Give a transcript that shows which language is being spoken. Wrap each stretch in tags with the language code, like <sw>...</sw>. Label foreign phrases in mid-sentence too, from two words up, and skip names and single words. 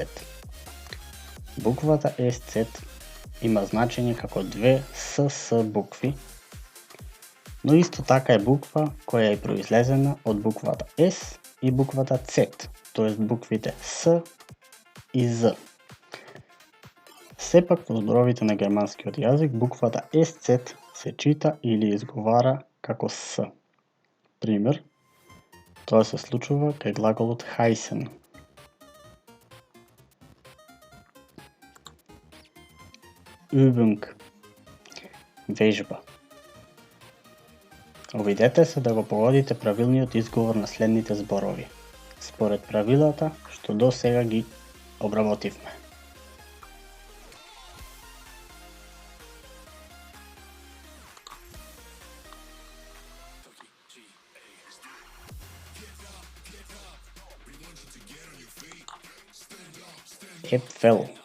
<mk>Буквата SZ има значење како две СС букви, Но исто така е буква која е произлезена од буквата S и буквата Z, тоест буквите С и З. Сепак во зборовите на германскиот јазик буквата SZ се чита или изговара како С. Пример, тоа се случува кај глаголот heißen.</mk> <de>Übung,</de> <mk>вежба. Обидете се да го погодите правилниот изговор на следните зборови, според правилата што до сега ги обработивме.</mk> <de>Äpfel,</de>